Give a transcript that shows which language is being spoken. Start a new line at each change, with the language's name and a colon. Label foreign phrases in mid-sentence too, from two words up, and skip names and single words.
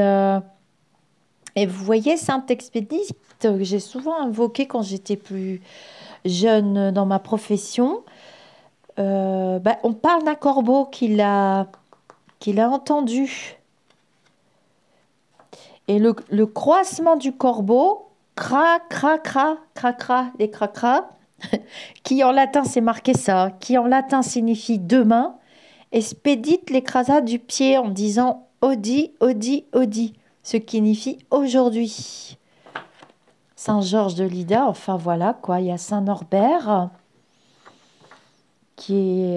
French: et vous voyez, Saint-Expédite, que j'ai souvent invoqué quand j'étais plus jeune dans ma profession, on parle d'un corbeau qu'il a entendu. Et le croissement du corbeau, cra, cra, cra, cra, cra, les cra, cra, qui en latin c'est marqué ça, qui en latin signifie demain, expédite l'écrasade du pied en disant Audi, Audi, Audi, ce qui signifie aujourd'hui. Saint-Georges de Lydda, enfin voilà quoi, il y a Saint-Norbert qui est...